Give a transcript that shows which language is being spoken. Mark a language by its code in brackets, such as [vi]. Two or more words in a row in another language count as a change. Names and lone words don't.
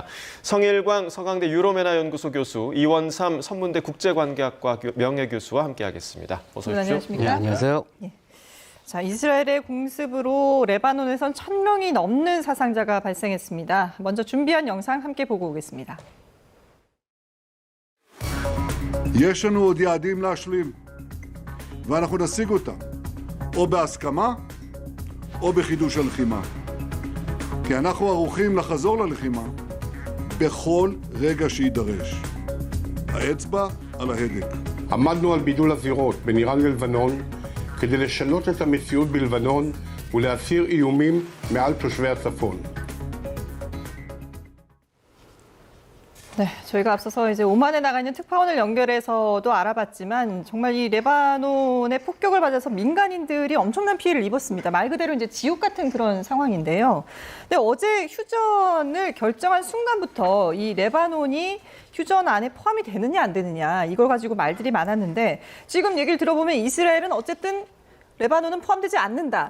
[ko] 성일광 서강대 유로메나 연구소 교수, 이원삼 선문대 국제관계학과 명예교수와 함께하겠습니다. 어서 오십시오. 안녕하십니까? 네, 안녕하세요. 예. 자, 이스라엘의 공습으로 레바논에선 1,000명이 넘는 사상자가 발생했습니다. 먼저 준비한 영상 함께 보고 오겠습니다. [he] יש לנו עוד יעדים להשלים, ואנחנו נשיג אותם, או בהסכמה, או בחידוש הלחימה. כי אנחנו ערוכים לחזור ללחימה בכל רגע שידרש. האצבע על ההדק. עמדנו על בידול הזירות בין איראן ללבנון כדי לשנות את המציאות בלבנון ולהסיר איומים מעל תושבי הצפון. [ko] 네, 저희가 앞서서 이제 오만에 나가 있는 특파원을 연결해서도 알아봤지만 정말 이 레바논의 폭격을 받아서 민간인들이 엄청난 피해를 입었습니다. 말 그대로 이제 지옥 같은 그런 상황인데요. 근데 어제 휴전을 결정한 순간부터 이 레바논이 휴전 안에 포함이 되느냐 안 되느냐 이걸 가지고 말들이 많았는데 지금 얘기를 들어보면 이스라엘은 어쨌든 레바논은 포함되지 않는다.